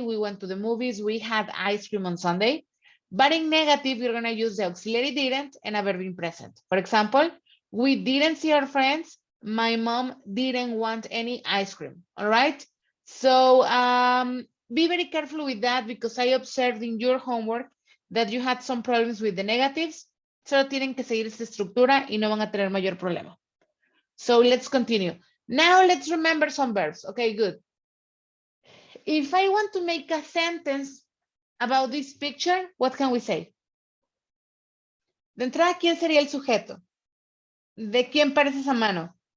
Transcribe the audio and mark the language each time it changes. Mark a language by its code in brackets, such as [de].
[en] We went to the movies, we had ice cream on Sunday. But in negative, we're gonna use the auxiliary didn't and a verb in present. For example, we didn't see our friends. My mom didn't want any ice cream, all right? So be very careful with that because I observed in your homework that you had some problems with the negatives. [es] Solo tienen que seguir esta estructura y no van a tener mayor problema. [en] So let's continue. Now let's remember some verbs. Okay, good. If I want to make a sentence about this picture, what can we say? [es] De entrada, ¿quién sería el sujeto? ¿De quién parece esa mano?